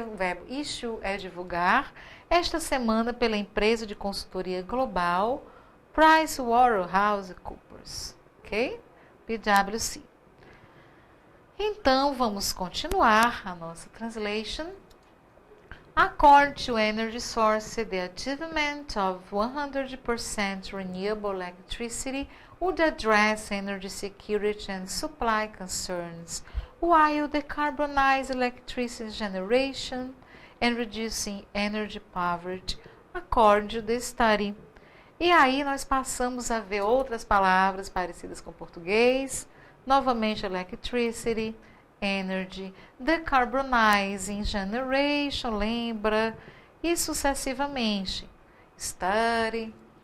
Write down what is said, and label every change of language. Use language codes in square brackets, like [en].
[pt] O verbo issue é divulgar. Esta semana pela empresa de consultoria global PricewaterhouseCoopers, ok? PwC. Então, vamos continuar a nossa translation. [en] According to energy source, the achievement of 100% renewable electricity would address energy security and supply concerns, while decarbonize electricity generation and reducing energy poverty, according to the study. [pt] E aí nós passamos a ver outras palavras parecidas com o português, novamente electricity, energy, decarbonizing, generation, lembra, e sucessivamente. Study.